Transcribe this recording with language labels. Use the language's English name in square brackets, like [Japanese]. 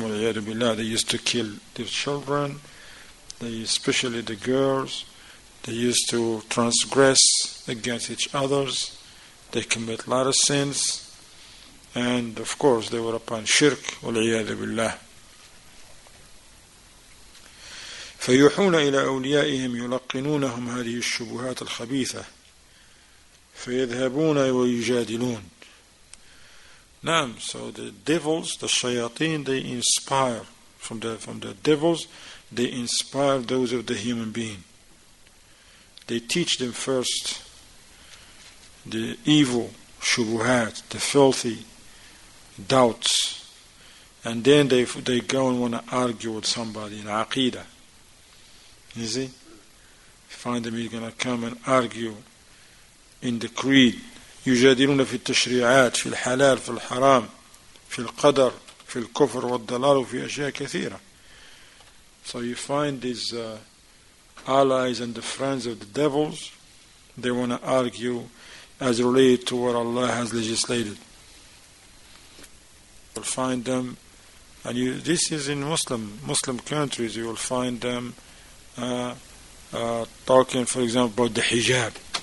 [English] They used to kill their children, especially the girls. They used to transgress against each others. They commit a lot of sins. And of course they were upon shirk. [Arabic] فيوحون إلى أوليائهم يلقنونهم هذه الشبهات الخبيثة فيذهبون ويجادلون. [English] Now, so the devils, the shayateen, they inspire from the devils, they inspire those of the human being. They teach them first the evil shubuhat, the filthy doubts, and then they go and want to argue with somebody in Aqeedat. You see? You find them, he's going to come and argue in the creed. [Arabic] يجادلون في التشريعات في الحلال في الحرام في القدر في الكفر والضلال وفي أشياء كثيرة. [English] So you find these allies and the friends of the devils, they want to argue as related to what Allah has legislated. You'll find them, and this is in Muslim countries, you will find them talking, for example, about the hijab.